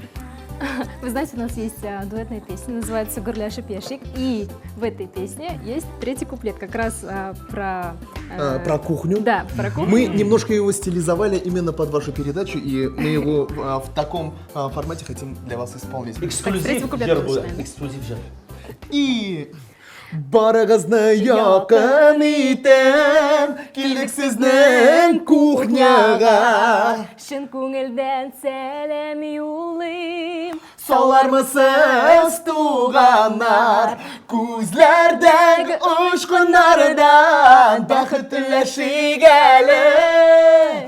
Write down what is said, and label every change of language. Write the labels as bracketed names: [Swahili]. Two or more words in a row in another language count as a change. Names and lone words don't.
[Russian] Вы знаете, у нас есть дуэтная песня, называется «Гурляш и пешик», и в этой песне есть 3-й куплет, как раз про кухню. Да, про кухню. Мы немножко его стилизовали именно под вашу передачу, и мы его в таком формате хотим для вас исполнить. Эксклюзив куплет жер точно, будет. да? Эксклюзив жер. [Tatar] И барыгызны якын итем, килдик сезнең кухняга. Шын күңелдән сәлем юллыйм. Салармысыз туганнар, күзләрдәге очкыннардан бәхет теләшик әле.